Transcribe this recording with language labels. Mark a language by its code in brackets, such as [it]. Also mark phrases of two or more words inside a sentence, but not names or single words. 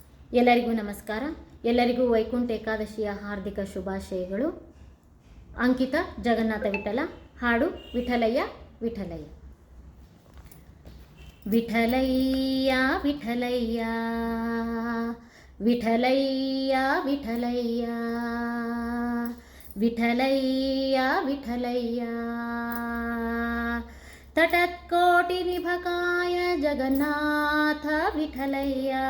[kn] ಎಲ್ಲರಿಗೂ ನಮಸ್ಕಾರ. ಎಲ್ಲರಿಗೂ ವೈಕುಂಠ ಏಕಾದಶಿಯ ಹಾರ್ದಿಕ ಶುಭಾಶಯಗಳು. ಅಂಕಿತ ಜಗನ್ನಾಥ ವಿಠಲ. ಹಾಡು ವಿಠಲಯ್ಯ ವಿಠಲಯ್ಯ. ವಿಠಲಯ್ಯ ವಿಠಲಯ್ಯ ವಿಠಲಯ್ಯ ವಿಠಲಯ್ಯ ವಿಠಲಯ್ಯ ವಿಠಲಯ್ಯ ತಟತ್ಕೋಟಿ ನಿಭಕಾಯ ಜಗನ್ನಾಥ ವಿಠಲಯ್ಯ.